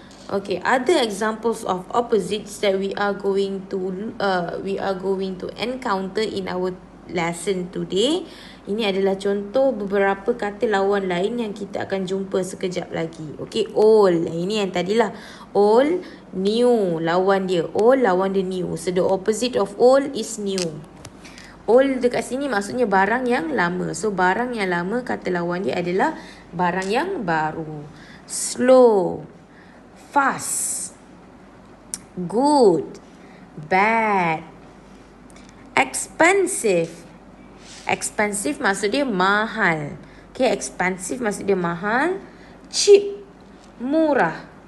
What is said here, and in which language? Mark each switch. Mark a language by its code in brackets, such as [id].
[en] Okay, other examples of opposites that we are going to encounter in our lesson today. [ms] Ini adalah contoh beberapa kata lawan lain yang kita akan jumpa sekejap lagi. Okay, old. Ini yang tadilah. Old, new. Lawan dia. Old lawan dia new. [en] So the opposite of old is new. [ms] Old dekat sini maksudnya barang yang lama. So barang yang lama kata lawan dia adalah barang yang baru. [en] Slow, fast, good, bad, expensive. [ms] Expensive maksud dia mahal. Okay, expensive maksud dia mahal. Cheap, murah.